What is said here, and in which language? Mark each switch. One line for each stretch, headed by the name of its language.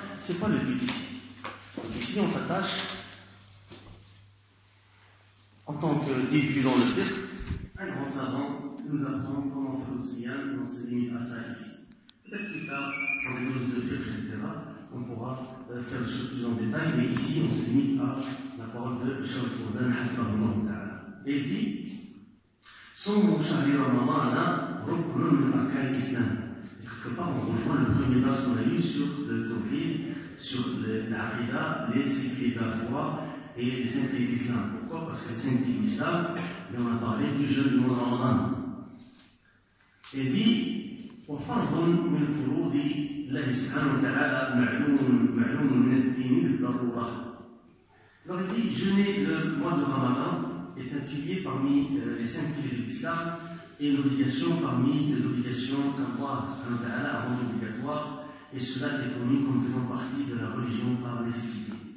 French: C'est pas le but ici. Donc ici, on s'attache, en tant que début dans le fiqh, un grand savant nous apprend comment faire le siyam, et on se limite à ça ici. Peut-être plus tard, dans les choses de fiqh, etc., on pourra faire les choses plus en détail, mais ici, on se limite à la parole de Charles Fawzan, Hafidhahullah Ta'ala. Et il dit,
Arabic: صوم شهر رمضان ركن من أركان الإسلام.
French: Quelque part, on rejoint le premier verset qu'on a lu sur le tawhid, sur l'aqida, les cinq piliers de la foi et les cinq piliers de l'islam. Pourquoi ? Parce que les cinq piliers de l'islam, mais on a parlé du jeûne du mois de Ramadan. Et dit,
Arabic: وفرض من فروض الله سبحانه وتعالى معلوم من الدين بالضرورة.
French: Alors il dit, jeûner le mois de Ramadan est un pilier parmi les cinq piliers de l'islam et une obligation parmi les obligations qu'Allah a rendues obligatoires, et cela est connu comme faisant partie de la religion par nécessité.